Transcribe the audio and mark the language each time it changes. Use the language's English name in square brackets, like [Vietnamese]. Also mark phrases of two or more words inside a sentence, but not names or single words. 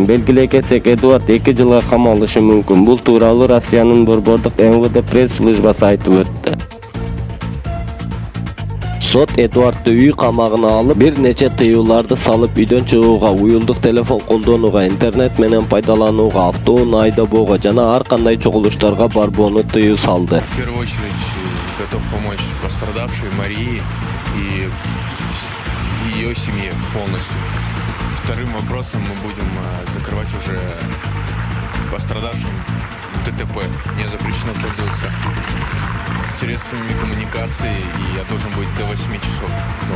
[Kyrgyz] Белгилей кетсек, Эдуард 2 жылга камалышы мүмкүн. Бул тууралуу Россиянын борбордук МВД пресс-службасы айтып өттү. Сот Эдуардты үй камагына алып, бир нече тыюуларды салып, үйдөн чыгууга, уюлдук телефон колдонууга, интернет менен пайдаланууга, автоунаа айдоого жана ар кандай чогулуштарга барбоону тыюу салды. [Russian] В первую очередь готов помочь пострадавшей Марии и ее семье полностью. Вторым вопросом мы будем закрывать уже пострадавшим ДТП. Мне запрещено пользоваться средствами коммуникации, и я должен быть до 8 часов дома.